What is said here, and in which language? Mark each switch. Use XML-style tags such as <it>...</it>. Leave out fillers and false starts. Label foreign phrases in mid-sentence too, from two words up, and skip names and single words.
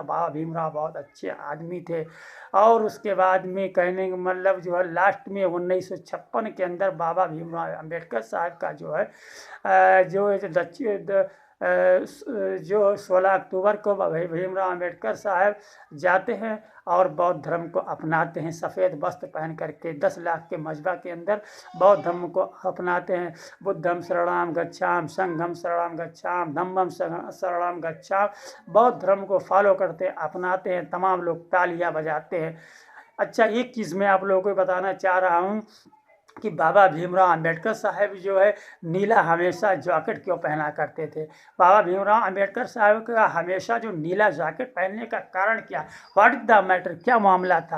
<hi>बाबा भीमराव बहुत अच्छे आदमी थे। और उसके बाद में कहने का मतलब जो है लास्ट में 1956 के अंदर बाबा भीमराव अम्बेडकर साहब का जो है जो 16 अक्टूबर को भीमराव अम्बेडकर साहब जाते हैं और बौद्ध धर्म को अपनाते हैं, सफ़ेद वस्त्र पहन करके 10 लाख के मजबा के अंदर बौद्ध धर्म को अपनाते हैं।</hi> <pi>बुद्धम शरणम गच्छाम, संघम शरणम गच्छाम, धम्मम शरणम गच्छाम,</pi> <hi>बौद्ध धर्म को फॉलो करते हैं, अपनाते हैं। तमाम लोग तालियां बजाते हैं। अच्छा, एक चीज़ मैं आप लोगों को बताना चाह रहा हूँ कि बाबा भीमराव अम्बेडकर साहब जो है नीला हमेशा जैकेट क्यों पहना करते थे। बाबा भीमराव अम्बेडकर साहब का हमेशा जो नीला जैकेट पहनने का कारण क्या,</hi> <en>what is the matter,</en> <hi>क्या मामला था।</hi>